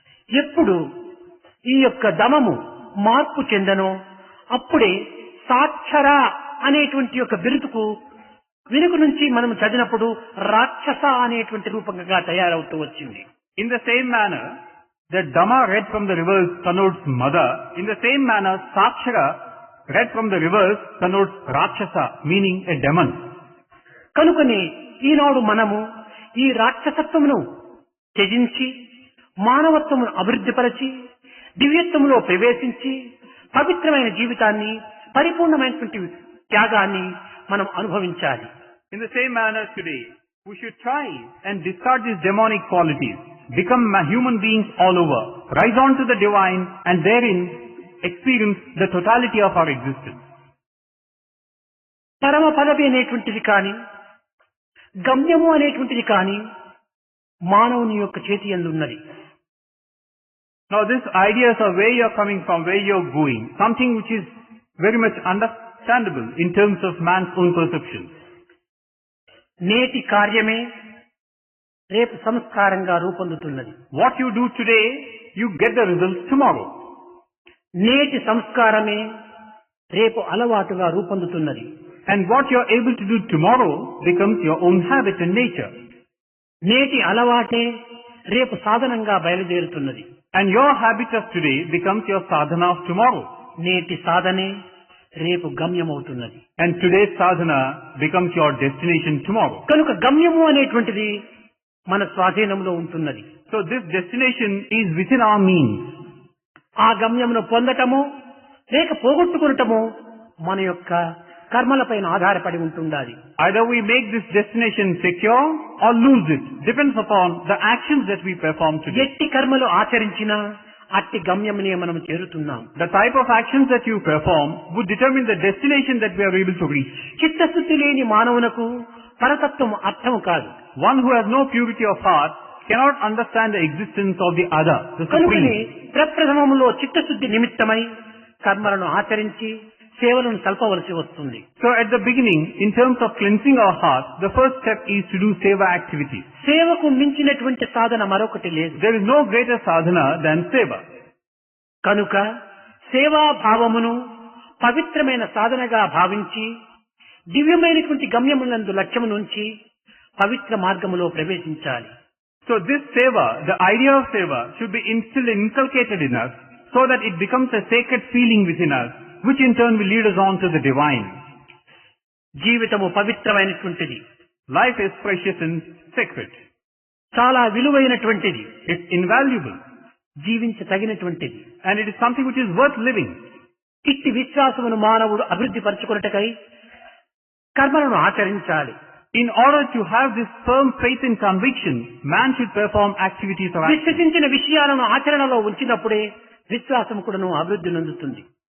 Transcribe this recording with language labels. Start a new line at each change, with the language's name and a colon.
Telugu: ఎప్పుడు ఈ యొక్క దమము మార్పు చెందనో అప్పుడే సాక్షర అనేటువంటి యొక్క బిరుదుకు వెనుక నుంచి మనం చదివినప్పుడు రాక్షస అనేటువంటి రూపంగా తయారవుతూ వచ్చింది.
English: In the same manner that Dhamma read from the reverse connotes Mada, in the same manner Sakshara read from the reverse connotes Rakshasa, meaning a demon.
Telugu: కనుకనే ఈనాడు మనము ఈ రాక్షసత్వమును త్యజించి మానవత్వమును అభివృద్ధిపరచి దివ్యత్వములో ప్రవేశించి పవిత్రమైన జీవితాన్ని పరిపూర్ణమైనటువంటి త్యాగాన్ని మనం అనుభవించాలి.
English: In the same manner today, we should try and discard these demonic qualities, become human beings all over, rise on to the divine and therein experience the totality of our existence.
Telugu: పరమ పదవి అనేటువంటిది కానీ గమ్యము అనేటువంటిది కానీ మానవుని యొక్క చేతి యందు ఉన్నది.
English: Now this ideas of where you are coming from, where you are going, something which is very much understandable in terms of man's own perception.
Telugu: నేటి కార్యమే రేపు సంస్కారంగా రూపొందుతున్నది.
English: What you do today, you get the results tomorrow.
Telugu: నేటి సంస్కారమే రేపు అలవాటుగా రూపొందుతున్నది.
English: And what you are able to do tomorrow becomes your own habit and nature.
Telugu: నేటి అలవాటే రేపు సాధనంగా బయలుదేరుతున్నది.
English: And your habit of today becomes your sadhana of tomorrow.
Telugu: నేటి సాధనే రేపు గమ్యమవుతున్నది.
English: And today's sadhana becomes your destination tomorrow.
Telugu: కనుక గమ్యము అనేటువంటిది మన స్వాధీనంలో ఉంటున్నది.
English: So this destination is within our means.
Telugu: ఆ గమ్యమును పొందటము లేక పోగొట్టుకునటము మన యొక్క కర్మలపైన ఆధారపడి ఉంటుండాలి.
English: Either we make this destination secure or lose it. Depends upon the actions that we perform today.
Telugu: ఎట్టి కర్మలు ఆచరించినా అట్టి గమ్యమునే మనం చేరుతున్నాం.
English: The type of actions that you perform would determine the destination that we are able to reach.
Telugu: చిత్తశుద్ధి లేని మానవునకు పరతత్వం అర్థం కాదు.
English: One who has no purity of heart cannot understand the existence of the other, the
Telugu: కనుకనే
English: supreme.
Telugu: ప్రప్రథమములో చిత్తశుద్ధి నిమిత్తమై కర్మలను ఆచరించి సేవలను సల్పవలసి వస్తుంది.
English: So at the beginning, in terms of cleansing our heart, the first step is to do seva activities.
Telugu: సేవకు మించినటువంటి సాధన మరొకటి లేదు.
English: There is no greater sadhana than seva.
Telugu: కనుక సేవాభావమును పవిత్రమైన సాధనగా భావించి దివ్యమైనటువంటి గమ్యములందు లక్ష్యము నుంచి పవిత్ర మార్గములో ప్రవేశించాలి.
English: So this seva, the idea of seva, should be instilled and inculcated in us so that it becomes a sacred feeling within us, which in turn will lead us on to the divine.
Telugu: జీవితము పవిత్రమైనటువంటిది.
English: Life is precious and sacred.
Telugu: చాలా విలువైనటువంటిది.
English: It's invaluable.
Telugu: జీవించతగినటువంటిది.
English: And it is something which is worth living.
Telugu: ఇట్టి విశ్వాసమును మానవుడు అభివృద్ధి పరచుకొనుటకై కర్మలను ఆచరించాలి.
English: In order to have this firm faith and conviction, man should perform activities of action.
Telugu: విశ్వసించిన విషయాలను ఆచరణలో ఉంచినప్పుడే విశ్వాసం కూడాను అభివృద్ధి నొందుతుంది.